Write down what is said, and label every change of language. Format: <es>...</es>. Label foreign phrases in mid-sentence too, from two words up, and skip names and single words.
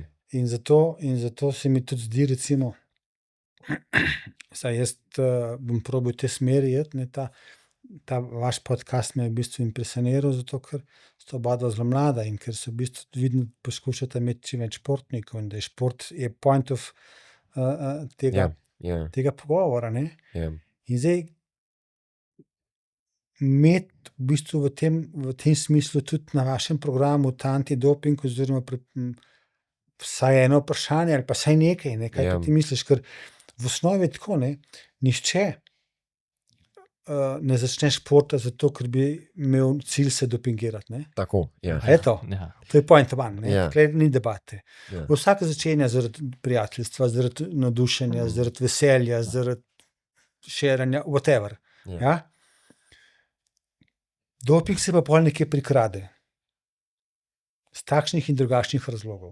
<sl>In zato se mi tudi zdi, recimo, saj jaz bom probal v tej smeri iti, ne, ta vaš podcast me je v bistvu impresioniral, zato ker sta oba zelo mlada in ker se v bistvu vidno poskušata imeti čim več športnikov in da je šport je</sl> <en>point of</en> <sl>tega pogovora, ne. Yeah. In zdaj imeti v bistvu v tem smislu tudi na vašem programu ta antidoping oziroma vsaj eno vprašanje ali pa vsaj nekaj, ne, kaj pa ti misliš, ker v osnovi je tako, ne, nihče ne začne športa zato, ker bi imel cilj se dopingirati, ne. Tako, ja. A je to? Ja. To je</sl> <en>point one,</en> <sl>ne. Ja. Tukaj ni debate. Ja. Vsak začenja zaradi prijateljstva, zaradi navdušenja, zaradi veselja, zaradi šeranja, whatever. Ja. Ja? Doping se pa pol nekje prikrade. Z takšnih in drugačnih razlogov.</sl>